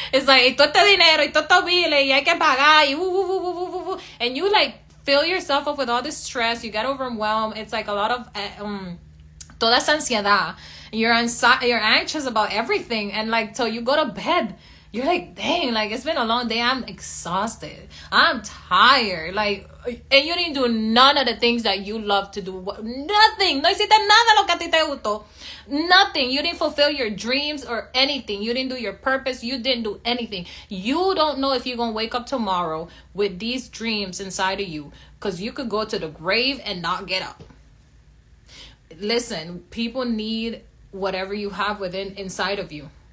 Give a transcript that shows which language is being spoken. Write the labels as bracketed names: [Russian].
[English] It's like, [Spanish] y todo este dinero, y todo estos biles, y hay que pagar, y [English] and you like fill yourself up with all this stress. You get overwhelmed. It's like a lot of [Spanish] toda esa ansiedad. [English] You're anxious about everything, and like till you go to bed, you're like, dang, like it's been a long day. I'm exhausted. I'm tired. Like, and you didn't do none of the things that you love to do. Nothing. [Spanish] No hiciste nada lo que a ti te gustó. [English] Nothing. You didn't fulfill your dreams or anything. You didn't do your purpose. You didn't do anything. You don't know if you're going to wake up tomorrow with these dreams inside of you, because you could go to the grave and not get up. Listen, people need whatever you have inside of you.